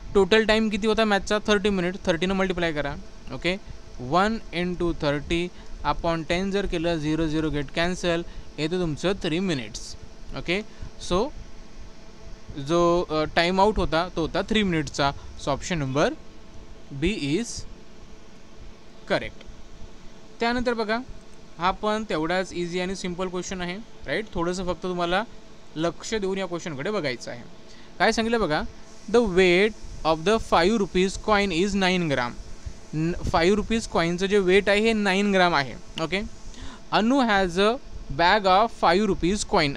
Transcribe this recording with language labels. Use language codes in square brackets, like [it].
[mr] Total time किती होता मॅथचा 30 minute. 30 multiply करा. ओके 1 × 30 अपॉन 10 जर केलं 0 0 गेट कॅन्सल, येतं तुमचं 3 मिनिट्स. ओके सो जो टाईम आउट होता तो होता 3 मिनिट्सचा. [en] So option number B is correct. [mr] त्यानंतर बघा हा पण तेवढाच इझी आणि सिम्पल क्वेश्चन आहे राईट. थोडंसं फक्त तुम्हाला लक्ष देऊन या क्वेश्चनकडे बघायचं आहे. काय सांगितलं बघा, [en] The weight of the 5 rupees coin is 9 gram. [mr] 5 rupees कॉईनचं जे वेट आहे हे 9 ग्राम आहे. ओके [en] Anu has a bag of 5 rupees coin.